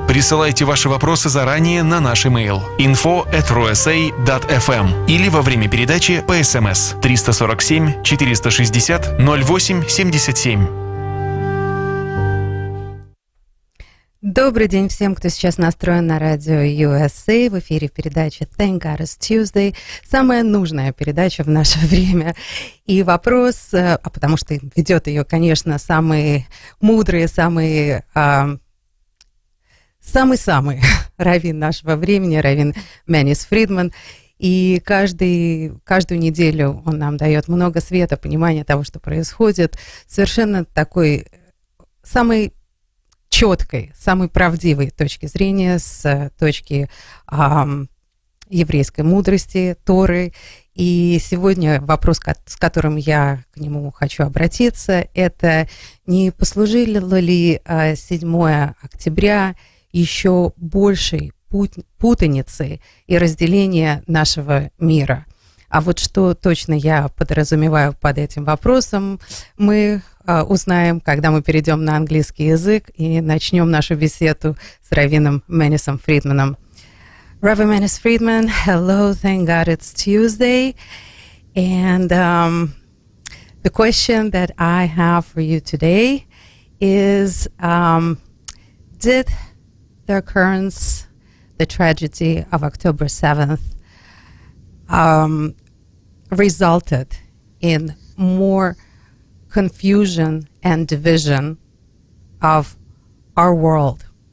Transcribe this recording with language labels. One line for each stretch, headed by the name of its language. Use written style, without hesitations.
Russian: Присылайте ваши вопросы заранее на наш имейл info@rusa.fm или во время передачи по СМС 347 460 08 77. Добрый день всем, кто сейчас настроен на радио USA. В эфире передача Thank God It's Tuesday. Самая нужная передача в наше время. И вопрос, потому что ведет ее, конечно, самые мудрые, самый раввин нашего времени, раввин Маниса Фридман. И каждую неделю он нам дает много света, понимания того, что происходит. Совершенно такой самый четкой, самой правдивой точки зрения, с точки еврейской мудрости, Торы. И сегодня вопрос, с которым я к нему хочу обратиться, это не послужило ли 7 октября еще большей путаницы и разделения нашего мира? А вот что точно я подразумеваю под этим вопросом, мы узнаем, когда мы перейдем на английский язык и начнем нашу беседу с раввином Манисом Фридманом.
English: Rabbi Manis Friedman, hello, thank God it's Tuesday. And the question that I have for you today is, did the occurrence, the tragedy of October 7th, resulted in more confusion and division of our world?